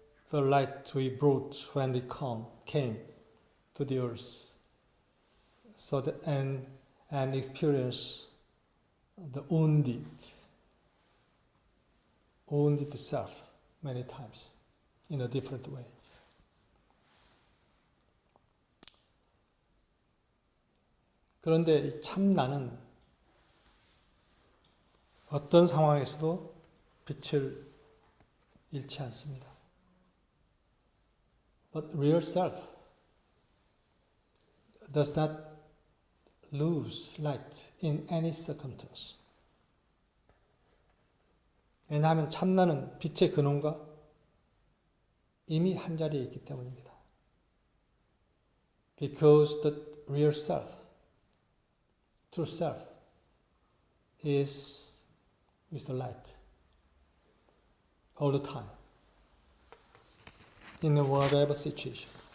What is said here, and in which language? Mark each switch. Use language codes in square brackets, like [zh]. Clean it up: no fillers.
[en] the light we brought when we came to the earth, so that and experience the wounded self many times in a different way. [ko] 그런데 이 참나는 어떤 상황에서도 빛을 잃지 않습니다. [en] But real self does not lose light in any circumstance. [ko] 왜냐하면 참나는 빛의 근원과 이미 한 자리에 있기 때문입니다. [en] Because the real self, true self, is with the light all the time, in whatever situation.